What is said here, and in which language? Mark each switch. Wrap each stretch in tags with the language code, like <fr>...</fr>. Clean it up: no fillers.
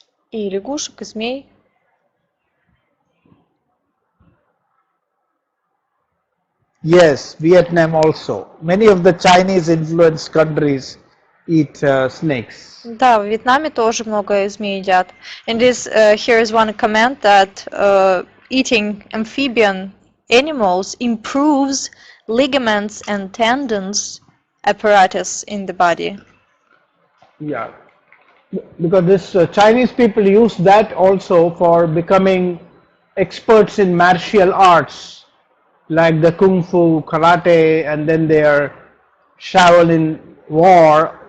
<ru>И лягушек, и змей.</ru> <en>Yes, Vietnam also. Many of the Chinese influenced countries eat snakes.</en> <ru>Да, в Вьетнаме тоже много змей едят.</ru> <en>And here is one comment that eating amphibian animals improves ligaments and tendons apparatus in the body. Yeah, because this Chinese people use that also for becoming experts in martial arts, like the kung fu, karate, and then their Shaolin war.</en>